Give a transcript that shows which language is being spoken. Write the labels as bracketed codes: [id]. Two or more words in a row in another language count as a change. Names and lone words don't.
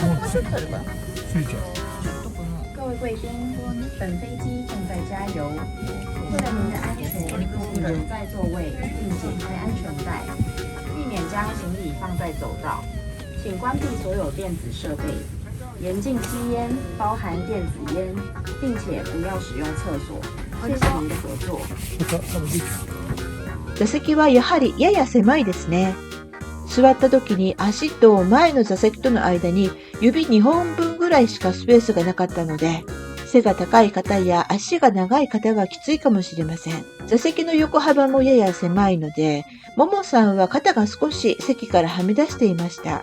[ja] シュッとあるかな。ついちゃう。 [zh] 各位贵宾，本飞机正在加油，为了您的安全，请留在座位并解开安全带，避免将行李放在走道。请关闭所有电子设备，严禁吸烟，包含电子烟，并且不要使用厕所。谢谢您的合作。 [ja] 多分できた。座席はやはりやや狭いですね。座った時に足と前の座席との間に指2本分ぐらいしかスペースがなかったので、背が高い方や足が長い方はきついかもしれません。座席の横幅もやや狭いので、ももさんは肩が少し席からはみ出していました。